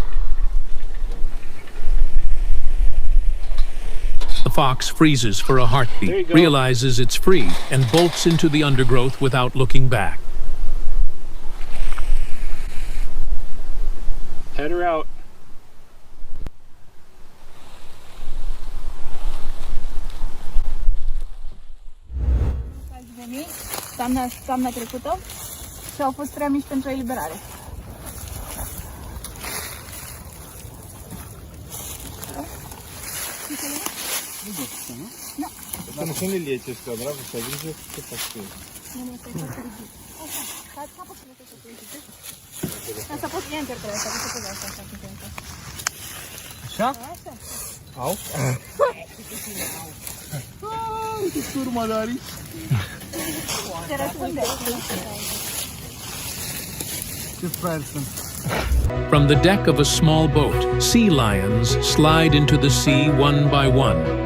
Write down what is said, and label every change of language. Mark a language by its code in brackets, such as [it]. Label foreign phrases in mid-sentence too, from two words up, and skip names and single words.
[en] The fox freezes for a heartbeat, realizes it's free, and bolts into the undergrowth without looking back. Head her out. [ro] Ați venit toamna trecută și au fost prea mici pentru eliberare. [ru] Это на самом деле я сразу совижу, что такое. [ro] Asta poți enter, trebuie să poți asta. Așa? Așa. Au. Ce turma de arici. Se răspunde. Ce fraieri sunt. [en] From the deck of a small boat, sea lions slide into the sea one by one.